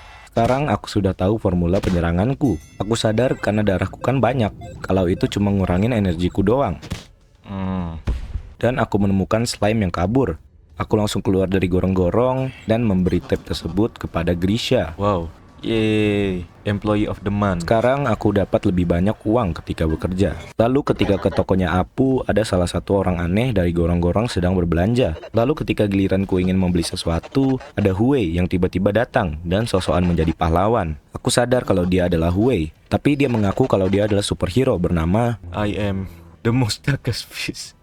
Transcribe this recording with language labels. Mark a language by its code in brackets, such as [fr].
[id] Sekarang aku sudah tahu formula penyeranganku. Aku sadar karena darahku kan banyak, kalau itu cuma ngurangin energiku doang. Dan aku menemukan slime yang kabur. Aku langsung keluar dari gorong-gorong dan memberi tape tersebut kepada Grisha. Wow. [en] Yeay, employee of the month. [id] Sekarang aku dapat lebih banyak uang ketika bekerja. Lalu ketika ke tokonya Apu, ada salah satu orang aneh dari gorong-gorong sedang berbelanja. Lalu ketika giliranku ingin membeli sesuatu, ada Huey yang tiba-tiba datang dan sosokan menjadi pahlawan. Aku sadar kalau dia adalah Huey, tapi dia mengaku kalau dia adalah superhero bernama [en] I am the most darkest fish.